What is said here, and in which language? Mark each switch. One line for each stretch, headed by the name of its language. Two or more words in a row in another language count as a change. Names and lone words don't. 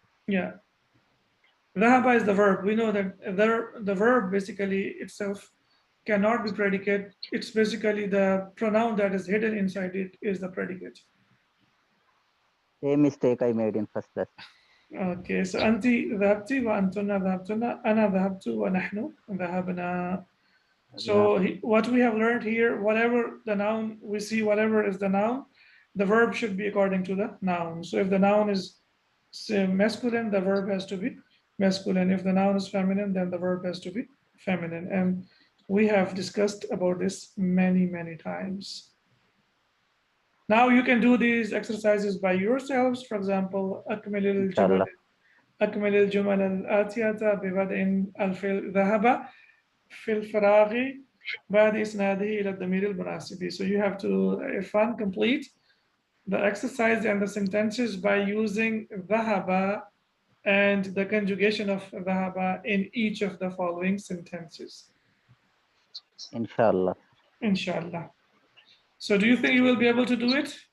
English: Yeah. Dhahaba is the verb. We know that the verb basically itself cannot be predicate. It's basically the pronoun that is hidden inside it is the predicate. Same mistake I made in first class. Okay, so
Arabic: أنتِ ذهبتِ وَ أنتنّ ذهبتنّ أنا ذهبتُ وَ نحن ذهبنا.
English: So what we have learned here, whatever the noun we see, whatever is the noun, the verb should be according to the noun. So if the noun is masculine, the verb has to be masculine. If the noun is feminine, then the verb has to be feminine. And we have discussed about this many, many times. Now you can do these exercises by yourselves. For example,
Arabic: أكمل الجمل الآتية ببدء الفعل ذهب في الفراغ بعد إسناده إلى الضمير المناسب.
English: So you have to, Irfan, complete the exercise and the sentences by using ذهب and the conjugation of dhahaba in each of the following sentences.
Arabic: Inshallah. Inshallah.
English: So do you think you will be able to do it?